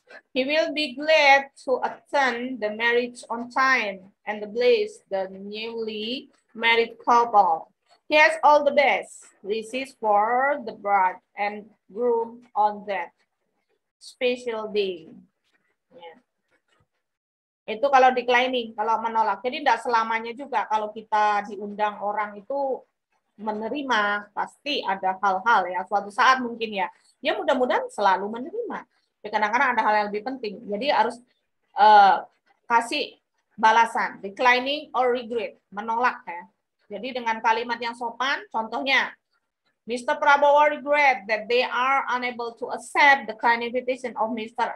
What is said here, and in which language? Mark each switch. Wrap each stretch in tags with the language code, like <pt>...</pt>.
<en>He will be glad to attend the marriage on time and bless the newly married couple. He has all the best wishes for the bride and groom on that special day.</en> <id>Ya. Itu kalau declining, kalau menolak. Jadi tidak selamanya juga kalau kita diundang orang itu menerima, pasti ada hal-hal ya. Suatu saat mungkin ya, ya mudah-mudahan selalu menerima. Ya, kadang-kadang ada hal yang lebih penting. Jadi harus kasih balasan,</id> <en>declining or regret,</en> <id>menolak ya. Jadi dengan kalimat yang sopan, contohnya, Mr.</id> <en>Prabowo regret that they are unable to accept the kind invitation of Mr.</en>